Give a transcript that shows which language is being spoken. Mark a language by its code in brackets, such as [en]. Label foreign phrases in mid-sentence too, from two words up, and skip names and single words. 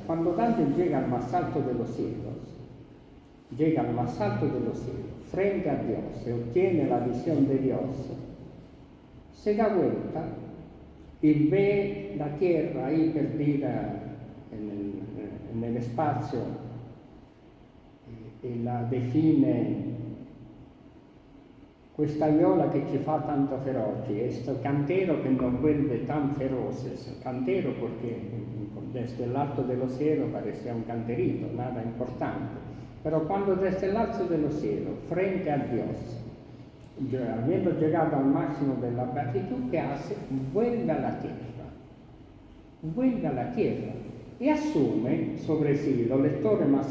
[es] Cuando Dante llega al más alto de los cielos, frente a Dios, se obtiene la visión de Dios, se da vuelta y ve la tierra ahí perdida en el espacio e la define [it] questa viola che ci fa tanto feroci, [es] questo cantero che nos vuelve tan feroces, cantero porque desde el alto de los cielos parecía un canterito, nada importante, pero cuando desde el alto de los cielos, frente a Dios, habiendo llegado al máximo de la beatitud, ¿qué hace? Vuelve a la tierra y asume sobre sí, los lectores más